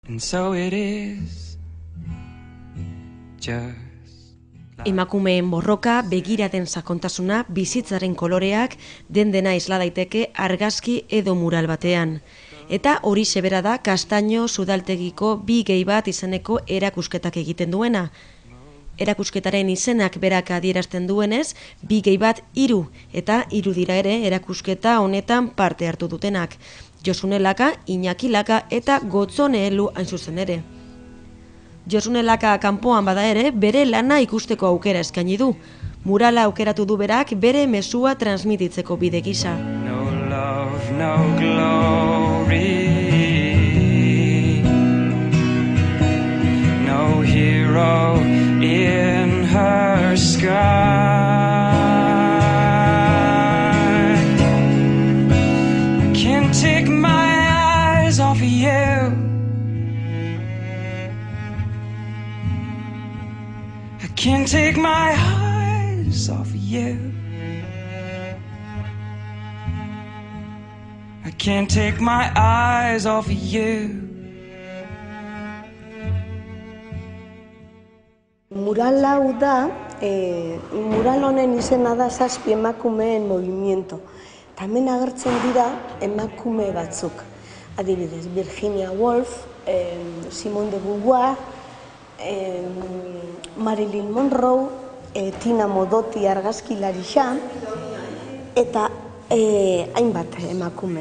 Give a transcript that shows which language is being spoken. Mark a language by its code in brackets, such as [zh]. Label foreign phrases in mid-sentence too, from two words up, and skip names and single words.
[en] And so it is just [eu] Emakumeen borroka, begiraden sakontasuna, bizitzaren koloreak dena isla daiteke argazki edo mural batean. Eta hori sebera da Kastaino Sudaltegiko bi gehi bat izeneko erakusketak egiten duena. Erakusketaren izenak berak adierazten duenez, bi gehi bat 3, eta 3 dira ere erakusketa honetan parte hartu dutenak. Josune Laka, Iñaki Laka eta Gotzone Elu hain zuzen ere. Josune Laka kanpoan bada ere, bere lana ikusteko aukera eskaini du. Murala aukeratu du berak bere mezua transmititzeko bide gisa. [en] no love, no glory, no hero in her sky. I can't take my eyes off of you. I can't take my eyes off of you. I can't take my eyes off of you. [eu] Mural hau da, mural honen izena da 7 emakumeen movimiento. Eta hemen agertzen dira emakume batzuk. Adibidez, Virginia Woolf, Simone de Beauvoir, Marilyn Monroe, Tina Modotti argazkilarisa, eta hainbat emakume.